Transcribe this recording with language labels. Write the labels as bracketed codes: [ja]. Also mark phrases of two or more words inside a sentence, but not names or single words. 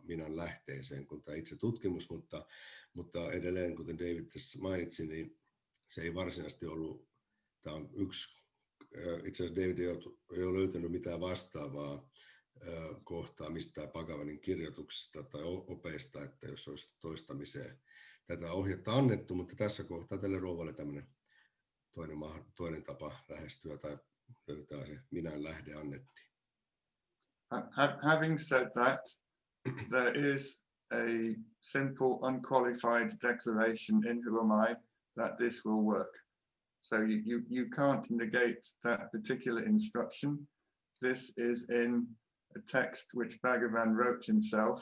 [fi] minän lähteeseen kuin tämä itsetutkimus, mutta edelleen, kuten David tässä mainitsi, niin se ei varsinaisesti ollut, tämä on yksi, itse asiassa David ei ole löytänyt mitään vastaavaa kohtaa mistään Bhagavanin kirjoituksista tai opeista, että jos olisi toistamiseen tätä ohjetta annettu, mutta tässä kohtaa tälle rouvalle tämmöinen toinen tapa lähestyä tai löytää se minän lähde annettiin. [en] Having said that, there is a simple unqualified declaration in Who Am I that this will work. So you can't negate that particular instruction. This is in a text which Bhagavan wrote himself.